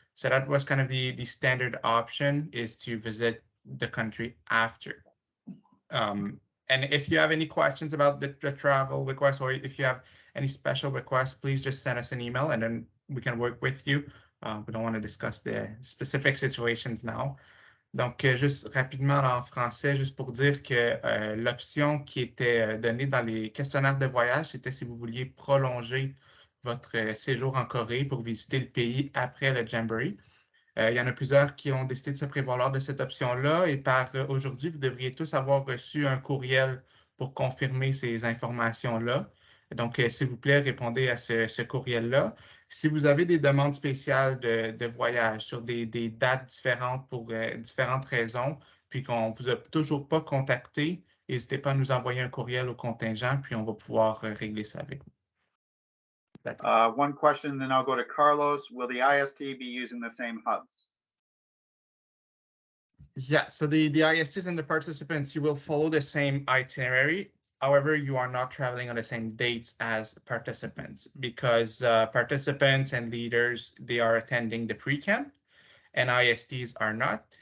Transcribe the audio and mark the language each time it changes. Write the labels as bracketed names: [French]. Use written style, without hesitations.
[English] So that was kind of the standard option, is to visit the country after. And if you have any questions about the travel request, or if you have any special requests, please just send us an email and then we can work with you. We don't want to discuss the specific situations now. [French] Donc, juste rapidement en français, juste pour dire que l'option qui était donnée dans les questionnaires de voyage, c'était si vous vouliez prolonger votre séjour en Corée pour visiter le pays après le Jamboree. Il y en a plusieurs qui ont décidé de se prévaloir de cette option-là et par aujourd'hui, vous devriez tous avoir reçu un courriel pour confirmer ces informations-là. Donc, s'il vous plaît, répondez à ce courriel-là. Si vous avez des demandes spéciales de voyage sur des dates différentes pour différentes raisons, puis qu'on ne vous a toujours pas contacté, n'hésitez pas à nous envoyer un courriel au contingent, puis on va pouvoir régler ça avec vous. [English] One question, then I'll go to Carlos. Will the IST be using the same hubs? Yeah, so the ISTs and the participants, you will follow the same itinerary. However, you are not traveling on the same dates as participants because participants and leaders, they are attending the pre-camp and ISTs are not.